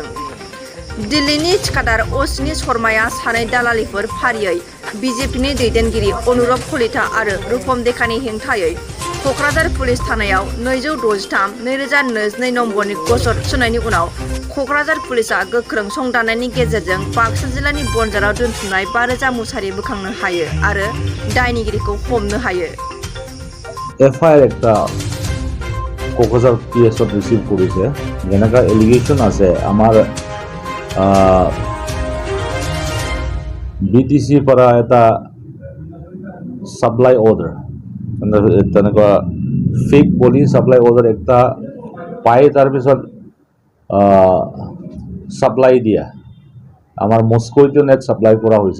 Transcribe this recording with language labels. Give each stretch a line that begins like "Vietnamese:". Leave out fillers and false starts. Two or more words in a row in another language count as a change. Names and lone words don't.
Bodo: दिल्लीनि थिखादार अश्विनी शर्माया सानै दालालिफोर फारियै बिजेपिनि दैदेनगिरि अनुरब कलिता आरो रुपम देकानि हेंथायै क'क्राझार पुलिस थानायाव 263/2022 नम्बरनि गजर थिसननायनि उनाव क'क्राझार पुलिसआ गोख्रों संदाननायनि गेजेरजों बाक्सा जिल्लानि बनजाराव दोनथुमनाय 5,000 मुसारि बोखांनो हायो आरो दायनिगिरिखौ हमनो हायो।
Assamese: এফআইআর একটা কোকরাঝার পিএসত রিসিভ করেছে, যেনেকা এলিগেশন আছে আমার বিটিসিৰ পৰা এটা সাপ্লাই অৰ্ডাৰ, তেনেকুৱা ফেক বলি সাপ্লাই অৰ্ডাৰ একটা পাই, তাৰপিছত সাপ্লাই দিয়া আমাৰ মস্কোটো নেট সাপ্লাই কৰা হৈছে।